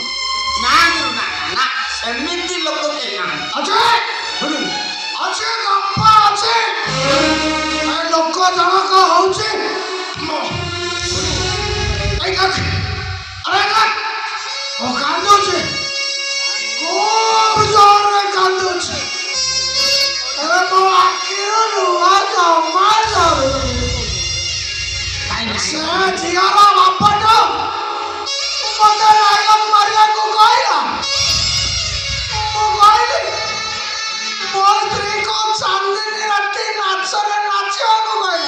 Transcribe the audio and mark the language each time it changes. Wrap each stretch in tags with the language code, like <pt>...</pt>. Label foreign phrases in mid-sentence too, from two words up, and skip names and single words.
<or>ନା ଗୁରୁ ନା ନା ସେମିତି ଲୋକ କେହି ନାହାନ୍ତି। ଅଛି ଗୁରୁ ଅଛି ଗପ ଅଛି। ଏ ଲୋକ ଜଣକ ହଉଛି ଏଇ ଦେଖ, ଆରେ ଦେଖ ଓ କାନ୍ଦୁଛି ଖୁବ ଜୋରେ କାନ୍ଦୁଛି। এবার ମୋ ଆଖିରୁ ଲୁହ ଜମା ଝରୁନି। ସେ ଝିଅର ବାପଟା ମତେ ଡାଇଲଗ ମାରିବାକୁ କହିଲା। ମୁଁ କହିଲି ମୋ ସ୍ତ୍ରୀକୁ ଚାନ୍ଦିନୀ ରାତି ନାଚରେ ନାଚିବାକୁ କହିଲା।</or>